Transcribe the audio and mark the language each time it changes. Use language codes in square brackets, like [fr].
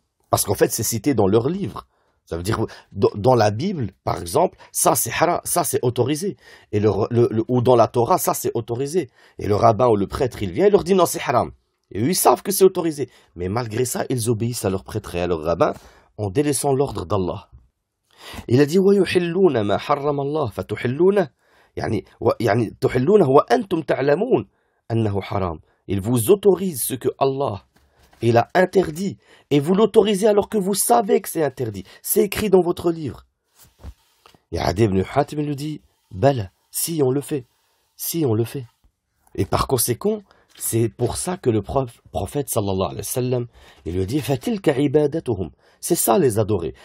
[fr] Parce qu'en fait, c'est cité dans leur livre. Ça veut dire, dans la Bible, par exemple, ça c'est haram, ça c'est autorisé. Et ou dans la Torah, ça c'est autorisé. Et le rabbin ou le prêtre, il vient et leur dit non, c'est haram. Et eux, ils savent que c'est autorisé. Mais malgré ça, ils obéissent à leur prêtre et à leur rabbin en délaissant l'ordre d'Allah. [ar] Il a dit وَيُحِلُّونَ مَا حَرَّمَ اللَّهُ فَتُحِلُّونَ يعني تحلونه وأنتم تعلمون أنه حرام. [fr] Il vous autorise ce que Allah il a interdit et vous l'autorisez alors que vous savez que c'est interdit. C'est écrit dans votre livre. Et Adi ibn Hatim lui dit Bala, si on le fait, si on le fait. Et par conséquent, c'est pour ça que le prophète sallallahu alayhi wa sallam, il lui dit [ar] Fatilka ibadatuhum. [fr] C'est ça les adorer.